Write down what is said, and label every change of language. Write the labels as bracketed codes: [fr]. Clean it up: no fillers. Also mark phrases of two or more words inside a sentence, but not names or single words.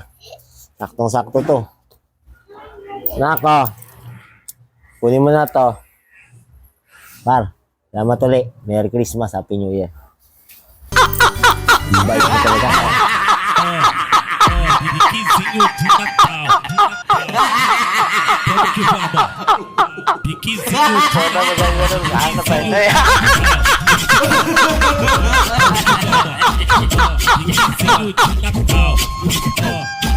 [tl] Saktong-sakto to. Nako. Kunin mo na to. Par, salamat ulit. [en] Merry Christmas, Happy New Year. [tl] Bye mo talaga. [pt] Biquizinho de Natal. Como que vamos? Biquizinho de Natal. Biquizinho de Natal.